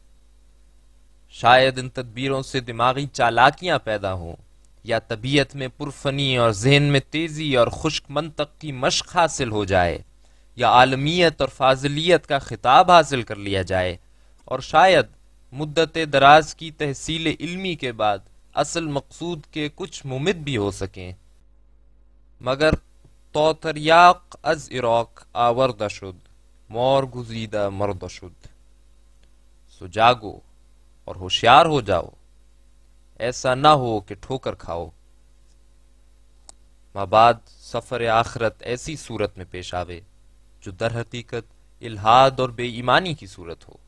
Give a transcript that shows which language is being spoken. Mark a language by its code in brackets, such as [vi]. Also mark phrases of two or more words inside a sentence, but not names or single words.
[ur] شاید ان تدبیروں سے دماغی چالاکیاں پیدا ہوں یا طبیعت میں پرفنی اور ذہن میں تیزی اور خشک منطق کی مشق حاصل ہو جائے، یا عالمیت اور فاضلیت کا خطاب حاصل کر لیا جائے، اور شاید مدت دراز کی تحصیل علمی کے بعد اصل مقصود کے کچھ ممد بھی ہو سکیں، مگر [fa] تو تریاق از عراق آورد شد مور گزیدہ مرد شد۔ [ur] سو جاگو اور ہوشیار ہو جاؤ، ایسا نہ ہو کہ ٹھوکر کھاؤ، مابعد سفر آخرت ایسی صورت میں پیش آوے جو در حقیقت الہاد اور بے ایمانی کی صورت ہو۔